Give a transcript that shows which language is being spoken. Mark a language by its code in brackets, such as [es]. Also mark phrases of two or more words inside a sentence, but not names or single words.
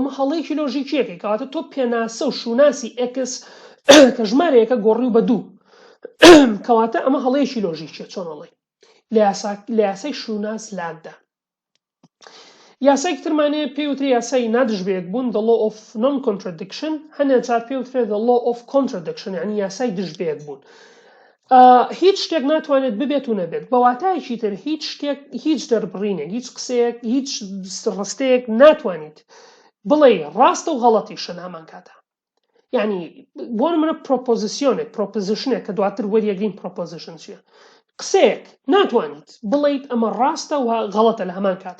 [ckb] ئەمە هەڵەیەکی لۆژیکیەکەی، کەواتە تۆ پێناسە و شوناسی x کە ژمارەیەکە گۆڕی بە دوو، کەواتە ئەمە هەڵەیەکی لۆژیکیە. چۆنەڵی لە یاسای شوناس لاددا. یاسایەکی ترمانەیە پێوتری یاسای نادژبەیەک بوون، [en] the law of non-contradiction. [ckb] هەندێک جار پێوترێت [en] the law of contradiction، [ckb] یعنی یاسای دژبەیەک بوون. هیچ شتێک ناتوانێت ببێت و نەبێت. بەواتایەکی تر هیچ شتێک، هیچ دەربڕینێک، هیچ قسەیەک، هیچ ڕستەیەک ناتوانیت بڵێ ڕاستە و غەڵەتیشە لە هەمان کاتە. یعنی بۆ نمونە پرۆپۆزیشنێک کە دواتر وەریەگرین پرۆپۆزیشن چییە، قسەیەک ناتوانیت بڵێیت ئەمە ڕاستە و غەڵەتە لە هەمان کاتە.